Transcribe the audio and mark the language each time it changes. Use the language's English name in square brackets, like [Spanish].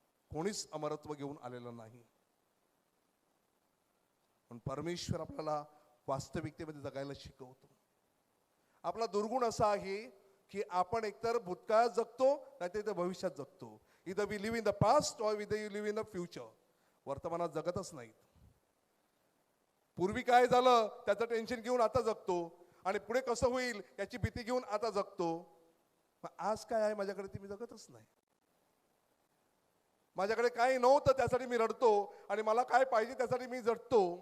[Marathi] कोणीच अमरत्व घेऊन आलेलं नाही. पण परमेश्वर आपल्याला वास्तविकतेमध्ये जगायला शिकवतो. आपला दुर्गुण असा आहे की आपण एकतर भूतकाळात जगतो नाहीतर भविष्यात जगतो. [English] इधर we live in the past और इधर you live in the future. [Marathi] वर्तमानात जगतच नाहीत. पूर्वी काय झालं त्याचं टेन्शन घेऊन आता जगतो आणि पुढे कसं होईल याची भीती घेऊन आता जगतो. आज काय आहे माझ्याकडे ते मी जगतच नाही. माझ्याकडे काही नव्हतं त्यासाठी मी रडतो आणि मला काय पाहिजे त्यासाठी मी जगतो.